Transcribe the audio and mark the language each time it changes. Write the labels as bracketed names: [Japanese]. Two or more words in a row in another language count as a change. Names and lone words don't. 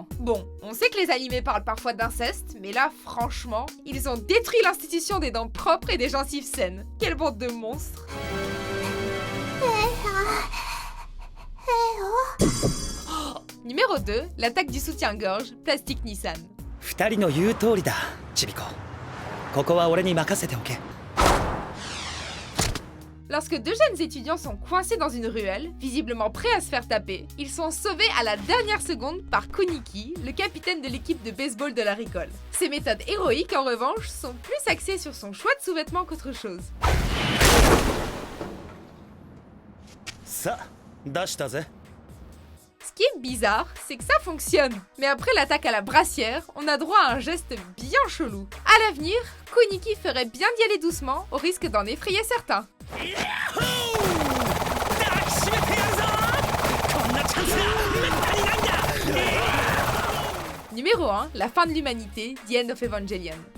[French] Bon, on sait que les animés parlent parfois d'inceste, mais là, franchement, ils ont détruit l'institution des dents propres et des gencives saines. Quelle bande de monstres! Numéro 2, l'attaque du soutien-gorge, Plastic Nissan. [Japanese] 2 人の言う通りだ、ちびこ。ここは俺に任せておけ。 [French] Lorsque deux jeunes étudiants sont coincés dans une ruelle, visiblement prêts à se faire taper, ils sont sauvés à la dernière seconde par Kuniki, le capitaine de l'équipe de baseball de la récolte. Ses méthodes héroïques, en revanche, sont plus axées sur son choix de sous-vêtements qu'autre chose. [Japanese] さあ、出したぜ。 [French] Ce qui est bizarre, c'est que ça fonctionne. Mais après l'attaque à la brassière, on a droit à un geste bien chelou. À l'avenir, Kuniki ferait bien d'y aller doucement, au risque d'en effrayer certains. Numéro 1, la fin de l'humanité, The End of Evangelion.